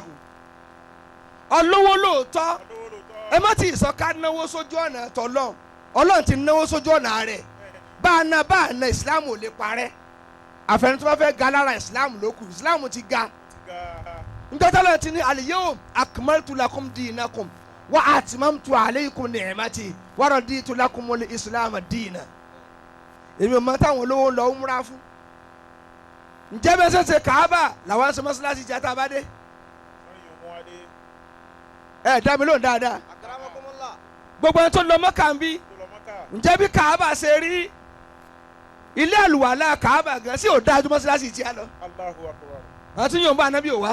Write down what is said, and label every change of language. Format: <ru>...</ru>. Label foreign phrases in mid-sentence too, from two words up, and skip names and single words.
<yo>Olówó lóòótọ́ ẹ má ti sọ ká náwó sójú ọ̀nà tọ́lọ́run Ọlọ́run ti náwó sójú ọ̀nà rẹ̀ bá a na ìsìláàmù ò lè parẹ́ àfẹnusọ bá fẹ́ ga lára ìsìláàmù ló kù ìsìláàmù ti ga ntọ́tọ́lọ́ ti ní</yo> <ar>اليوم أكملت لكم دينكم وأتممت عليكم نعمتي ورضيت لكم الإسلام دينا</ar> <yo>èmi ò mọ táwọn olówó ń lọ múra fún ǹjẹ́ bẹ́ẹ̀ sẹ́sẹ́ Káàbà làwọn ṣe mọ́ṣáláṣí jẹ́ tá a bá dé ẹ dá mi lóhùn dáadáa gbogbo ẹni tó lọ Mọ́kà ń bí ǹjẹ́ bí Káàbà ṣe rí ilé àlùwàlá Káàbà gan sí ò dájú mọ́ṣáláṣí tí a lọ àti yóò bá anábì ò wá.</yo>